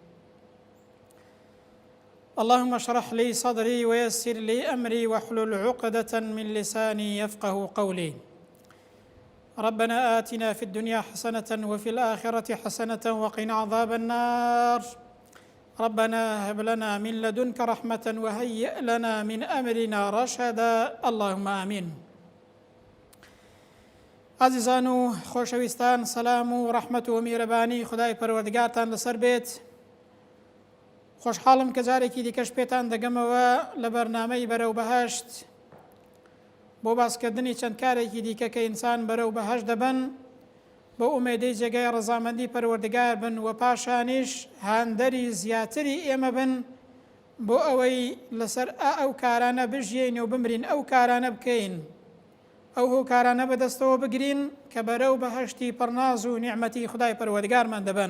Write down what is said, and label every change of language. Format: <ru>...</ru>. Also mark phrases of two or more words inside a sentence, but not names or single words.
<ar>اللهم اشرح لي صدري ويسر لي أمري واحلل عقدة من لساني يفقه قولي. ربنا آتنا في الدنيا حسنة وفي الآخرة حسنة وقنا عذاب النار. ربنا هب لنا من لدنك رحمة وهيئ لنا من أمرنا رشدا. اللهم آمين.</ar> <ckb>عزیزان و خۆشەویستان، سەلام و ڕەحمەت و میهرەبانی خودای پەروەردگارتان لەسەر بێت. خۆشحاڵم کە جارێکی دیکەش پێتان دەگەمەوە لە بەرنامەی بەرەو بەهەشت بۆ باسکردنی چەند کارێکی دیکە کە ئینسان بەرەو بەهەشت دەبن بۆ ئومێدەی جێگای ڕەزامەندی پەروەردگار بن و پاشانیش هاندەری زیاتری ئێمە بن بۆ ئەوەی لەسەر ئەو کارانە بژیین و بمرین، ئەو کارانە بکەین، ئەو هۆکارانە بەدەستەوە بگرین کە بەرەو بەهەشتی پڕناز و نیعمەتی خودای پەروەردگارمان دەبن.</ckb>